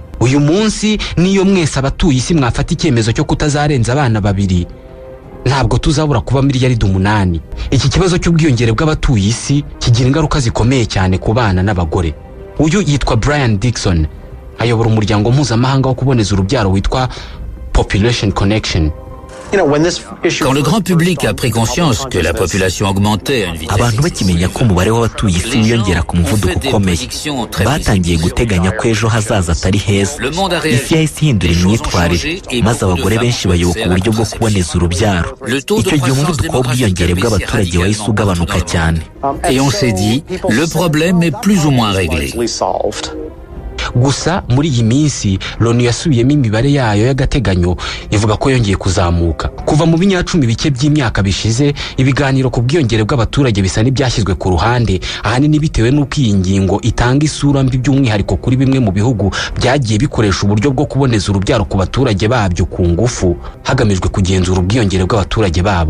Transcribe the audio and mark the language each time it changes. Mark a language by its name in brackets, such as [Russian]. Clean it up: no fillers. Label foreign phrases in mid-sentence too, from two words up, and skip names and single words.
[Kinyarwanda] Uyu munsi niyo mwese abatuye isi mwafata icyemezo cyo kutazarenza abana babiri, ntabwo tuzabura kuba miliyaridi 8. Iki kibazo cy'ubwiyongere bw'abatuye isi kigira ingaruka zikomeye cyane ku bana n'abagore. Uyu yitwa Brian Dixon, ayobora umuryango mpuzamahanga wo kuboneza urubyaro witwa Population Connection. [French] Quand le grand public a pris conscience que la population augmentait à une vitesse [Kinyarwanda] abantu bakimenya ko umubare w'abatuye isi wiyongera ku muvuduko ukomeye, batangiye guteganya ko ejo hazaza atari heza. Isi yahise ihindura imyitwarire, maze abagore benshi bayoboka uburyo bwo kuboneza urubyaro. Icyo gihe umuvuduko w'ubwiyongere bw'abaturage wahise ugabanuka cyane. [French] Et on s'est dit, le problème est plus ou moins réglé. [Kinyarwanda] Gusa muri iyi minsi Loni yasubiyemo imibare yayo y'agateganyo ivuga ko yongeye kuzamuka. Kuva mu binyacumi bike by'imyaka bishize, ibiganiro ku bwiyongere bw'abaturage bisa n'ibyashyizwe ku ruhande, ahanini bitewe n'uko iyi ngingo itanga isura mbi by'umwihariko kuri bimwe mu bihugu byagiye bikoresha uburyo bwo kuboneza urubyaro ku baturage babyo ku ngufu hagamijwe kugenzura ubwiyongere bw'abaturage babo.